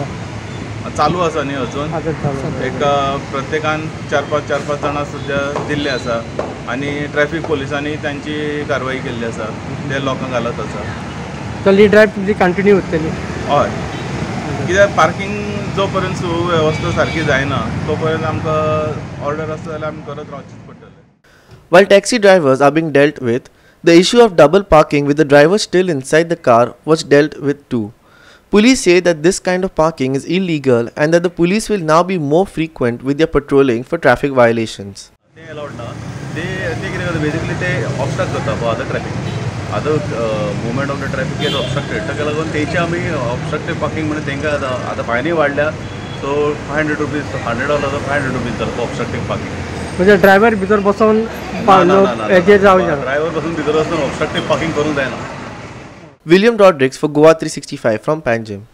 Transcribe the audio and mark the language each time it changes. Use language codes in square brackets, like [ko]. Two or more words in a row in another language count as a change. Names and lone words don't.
[kok] चालू आसा न्ही अजून एक प्रत्येकान 4-5 जाणां सद्या दिल्ले आसा आनी ट्रॅफिक पोलिसांनी तांची कारवाई केल्ली आसा ते लोकांक घालत आसा. चली ड्रायव्ह कंटिन्यू उरतली. हय कित्याक पार्किंग जो पर्यंत सुवेवस्था सारकी जायना तो पर्यंत आमकां ऑर्डर आसा जाल्यार आमी करत रावचेच पडटलें. [en] While taxi drivers are being dealt with, the issue of double parking with the driver still inside the car was dealt with too. Police say that this kind of parking is illegal and that the police will now be more frequent with their patrolling for traffic violations. They allowed na. They basically they obstruct करता for other traffic. Other movement of the traffic is obstructed. [kok] ताका लागून तेची आमी [en] obstructive parking [kok] म्हणून तेंका आतां फायनी वाडल्या सो 500 रुपीज 100 आसा तो 500 रुपीज जालो [en] obstructive parking. [kok] म्हणजे ड्रायव्हर भितर बसोन हेजेर जावं ड्रायव्हर बसून भितर वचून [en] obstructive parking [kok] करूंक जायना. [en] William Rodrigues for Goa 365 from Panjim.